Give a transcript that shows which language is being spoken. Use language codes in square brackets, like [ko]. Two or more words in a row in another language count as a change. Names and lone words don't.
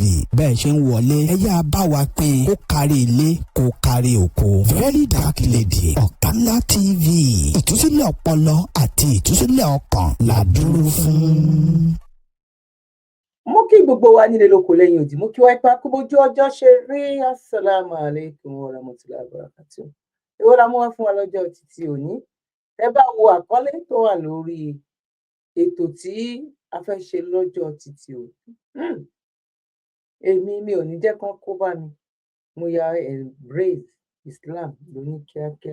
[yo] Bẹ́ẹ̀ ṣe ń wọlé ẹ yá bá wa pín kó kárí ilé kó kárí oko. Verydarklady Oganla TV, ìtúsílẹ̀ ọpọlọ àti ìtúsílẹ̀ ọkàn la dúró fún. Mo kí gbogbo wa nílé lóko lẹ́yìn òdì, mo kí wá ipa kó bójú ọjọ́ ṣe rí. [ar] السلام عليكم ورحمة الله وبركاته. [yo] Èwo la mú wá fún wa lọ́jọ́ títí òní. Ẹ bá wo àkọlé tó wà lórí ètò tí a fẹ́ ṣe lọ́jọ́ títí òní. Mi ò ní jẹ́ kán kó bá mi. Mo ya [en] embrace Islam [yo] lóní kíákíá.